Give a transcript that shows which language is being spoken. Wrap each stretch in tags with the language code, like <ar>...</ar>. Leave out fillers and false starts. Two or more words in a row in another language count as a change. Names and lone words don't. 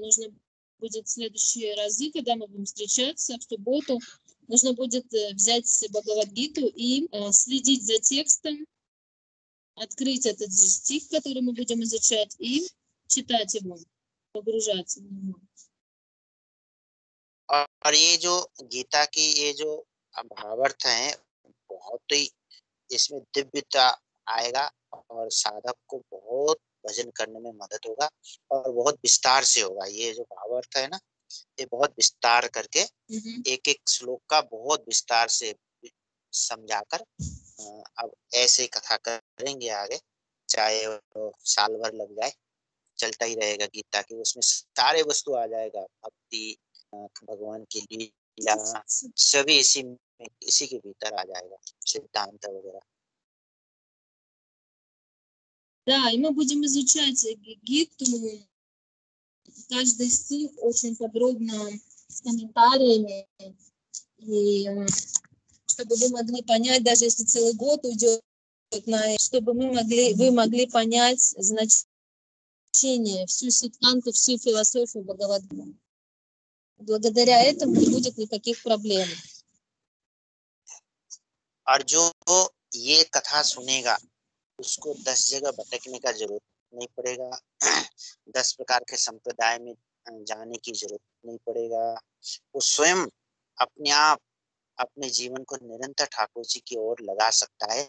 <ru>Нужно будет в следующие разы, когда мы будем встречаться в субботу, нужно будет взять Бхагавад-гиту и следить за текстом, открыть этот же стих, который мы будем изучать, и читать его, погружаться в него.</ru> <hi>और ये जो गीता की ये जो भावार्थ है बहुत ही इसमें दिव्यता आएगा और साधक को बहुत भजन करने में मदद होगा और बहुत विस्तार से होगा। ये जो भावार्थ है ना, ये बहुत विस्तार करके एक एक श्लोक का बहुत विस्तार से समझाकर अब ऐसे कथा करेंगे आगे, चाहे साल भर लग जाए, चलता ही रहेगा गीता की। उसमें सारे वस्तु आ जाएगा, भक्ति, भगवान की लीला, सभी इसी के भीतर आ जाएगा, सिद्धांत वगैरह।</hi> <ru>Да, и мы будем изучать Гиту, каждый стих очень подробно, с комментариями, и чтобы вы могли понять, даже если целый год уйдет на это, чтобы вы могли понять значение, всю сиддханту, всю философию Бхагавад-гиты. Благодаря этому не будет никаких проблем.</ru> <hi>और जो ये कथा सुनेगा उसको 10 जगह भटकने का जरूरत नहीं पड़ेगा, 10 प्रकार के संप्रदाय में जाने की जरूरत नहीं पड़ेगा। वो स्वयं अपने आप अपने जीवन को निरंतर ठाकुर जी की ओर लगा सकता है।</hi>